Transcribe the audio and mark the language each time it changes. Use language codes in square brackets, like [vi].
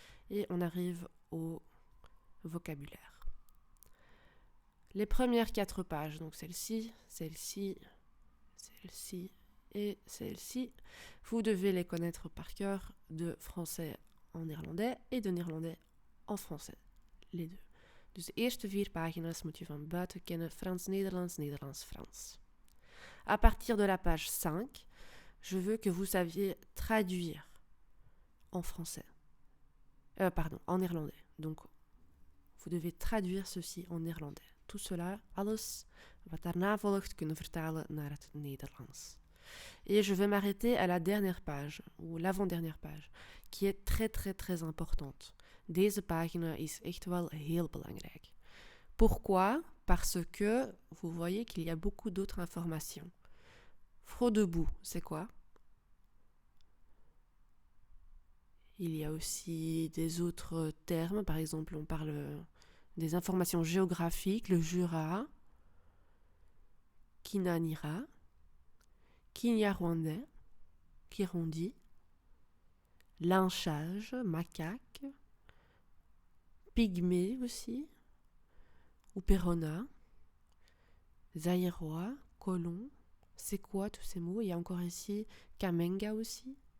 [fr] Et on arrive au vocabulaire. Les premières 4 pages, donc celle-ci, celle-ci, celle-ci et celle-ci, vous devez les connaître par cœur de français en néerlandais et de néerlandais en français, les deux. [nl] Dus de eerste 4 pagina's moet je van buiten kennen, Frans-Nederlands, Nederlands-Frans. [fr] À partir de la page 5, je veux que vous saviez traduire en français. En néerlandais. Donc, vous devez traduire ceci en néerlandais. Tout cela, [nl] alles wat daarna volgt, kunnen vertalen naar het Nederlands. [fr] Et je vais m'arrêter à la dernière page, ou l'avant-dernière page, qui est très très très importante. [nl] Deze pagina is echt wel heel belangrijk. [fr] Pourquoi? Parce que vous voyez qu'il y a beaucoup d'autres informations. Fraudebout, c'est quoi? Il y a aussi des autres termes, par exemple on parle des informations géographiques, le Jura, Kinanira, Kinyarwandais, Kirundi, lynchage, macaque, pygmée aussi, ou Perona, zaïrois, colon, c'est quoi tous ces mots? Il y a encore ici Kamenga aussi.